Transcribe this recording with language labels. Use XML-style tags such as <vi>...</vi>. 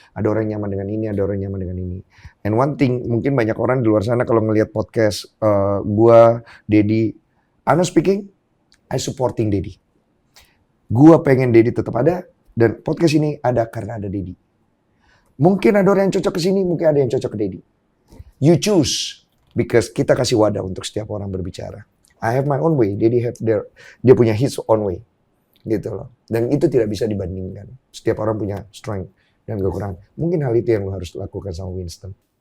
<id>Ada orang nyaman dengan ini, ada orang nyaman dengan ini.</id> <en>And one thing,</en> <id>mungkin banyak orang di luar sana kalau ngelihat podcast gue, Dedi,</id> <en>I'm not speaking, I supporting Dedi.</en> <id>Gue pengen Dedi tetap ada, dan podcast ini ada karena ada Dedi. Mungkin ada orang yang cocok ke sini, mungkin ada yang cocok ke Dedi.</id> <en>You choose, because</en> <id>kita kasih wadah untuk setiap orang berbicara.</id> <en>I have my own way, Dedi have</en> <id>dia punya</id> <en>his own way.</en> <id>Gitu loh. Dan itu tidak bisa dibandingkan. Setiap orang punya strength dan kekurangan. Mungkin hal itu yang lo harus lakukan sama Winston.</id>